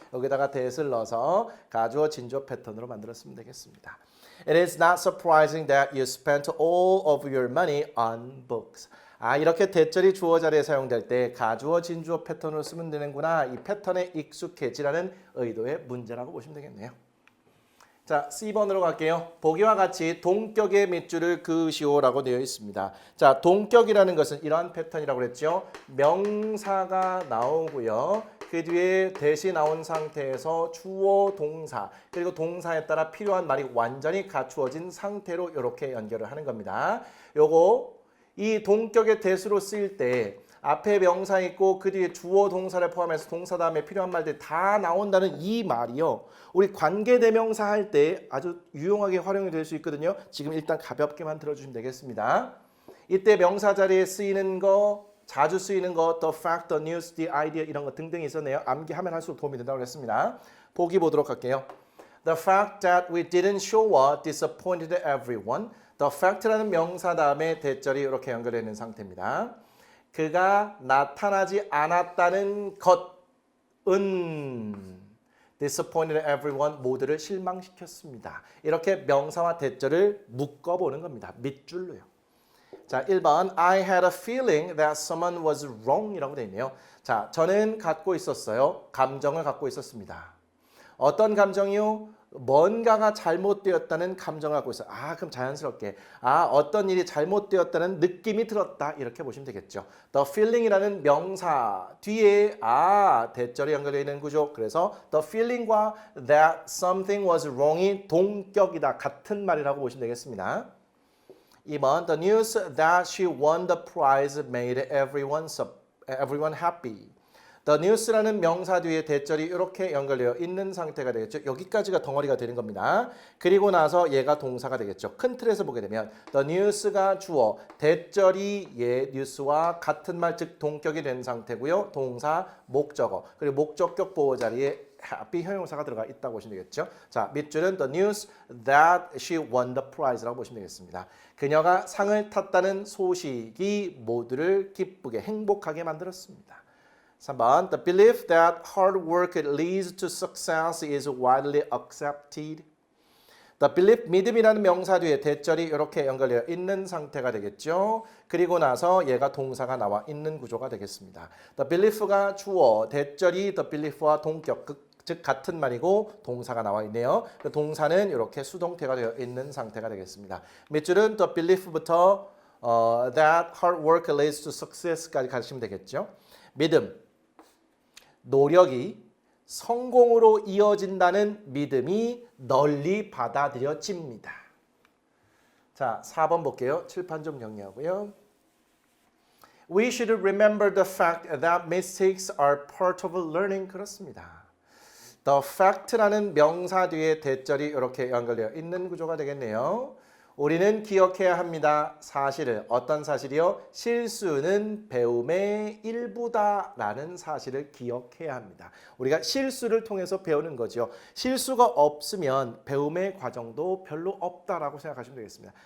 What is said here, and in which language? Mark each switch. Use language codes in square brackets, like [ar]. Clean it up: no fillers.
[ko] 여기다가 that을 넣어서 가주어 진주어 패턴으로 만들었으면 되겠습니다. [en] It is not surprising that you spent all of your money on books. [ko] 아, 이렇게 대절이 주어 자리에 사용될 때 가주어 진주어 패턴으로 쓰면 되는구나. 이 패턴에 익숙해지라는 의도의 문제라고 보시면 되겠네요. 자, C번으로 갈게요. 보기와 같이 동격의 밑줄을 그으시오라고 되어 있습니다. 자, 동격이라는 것은 이러한 패턴이라고 그랬죠. 명사가 나오고요. 그 뒤에 대시 나온 상태에서 주어, 동사, 그리고 동사에 따라 필요한 말이 완전히 갖추어진 상태로 이렇게 연결을 하는 겁니다. 요거 이 동격의 대수로 쓰일 때 앞에 명사 있고 그 뒤에 주어 동사를 포함해서 동사 다음에 필요한 말들이 다 나온다는 이 말이요. 우리 관계대명사 할 때 아주 유용하게 활용이 될 수 있거든요. 지금 일단 가볍게만 들어주시면 되겠습니다. 이때 명사 자리에 쓰이는 거, 자주 쓰이는 거, the fact, the news, the idea 이런 거 등등이 있었네요. 암기하면 할수록 도움이 된다고 했습니다. 보기 보도록 할게요. [en] The fact that we didn't show up disappointed everyone. [ko] The fact라는 명사 다음에 대절이 이렇게 연결되어 있는 상태입니다. 그가 나타나지 않았다는 것은 [en] disappointed everyone [ko] 모두를 실망시켰습니다. 이렇게 명사와 대절을 묶어보는 겁니다. 밑줄로요. [en] 자, 1번 I had a feeling that someone was wrong [ko] 이라고 되어 있네요. 자, 저는 갖고 있었어요. 감정을 갖고 있었습니다. 어떤 감정이요? 뭔가가 잘못되었다는 감정을 갖고 있어요. 아, 그럼 자연스럽게 어떤 일이 잘못되었다는 느낌이 들었다 이렇게 보시면 되겠죠. The feeling이라는 명사 뒤에 대절이 연결되어 있는 구조. 그래서 [en] the feeling과 that something was wrong이 동격이다. [ko] 같은 말이라고 보시면 되겠습니다. [en] 2번 The news that she won the prize made everyone happy. [ko] The news라는 명사 뒤에 대절이 이렇게 연결되어 있는 상태가 되겠죠. 여기까지가 덩어리가 되는 겁니다. 그리고 나서 얘가 동사가 되겠죠. 큰 틀에서 보게 되면 the news가 주어, 대절이 얘 news와 같은 말, 즉 동격이 된 상태고요. 동사, 목적어, 그리고 목적격 보호 자리에 happy 형용사가 들어가 있다고 보시면 되겠죠. 자, 밑줄은 [en] the news that she won the prize [ko] 라고 보시면 되겠습니다. 그녀가 상을 탔다는 소식이 모두를 기쁘게 행복하게 만들었습니다. [en] 3번 The belief that hard work leads to success is widely accepted. [ko] The belief, 믿음이라는 명사 뒤에 대절이 이렇게 연결되어 있는 상태가 되겠죠. 그리고 나서 얘가 동사가 나와 있는 구조가 되겠습니다. The belief가 주어, 대절이 the belief와 동격, 즉 같은 말이고 동사가 나와 있네요. 그 동사는 이렇게 수동태가 되어 있는 상태가 되겠습니다. 밑줄은 [en] the belief부터 that hard work leads to success [ko] 까지 가시면 되겠죠. 믿음, 노력이 성공으로 이어진다는 믿음이 널리 받아들여집니다. 자, 4번 볼게요. 칠판 좀 정리하고요. [en] We should remember the fact that mistakes are part of learning. [ko] 그렇습니다. The fact라는 명사 뒤에 대절이 이렇게 연결되어 있는 구조가 되겠네요. 우리는 기억해야 합니다. 사실을. 어떤 사실이요? 실수는 배움의 일부다라는 사실을 기억해야 합니다. 우리가 실수를 통해서 배우는 거죠. 실수가 없으면 배움의 과정도 별로 없다라고 생각하시면 되겠습니다.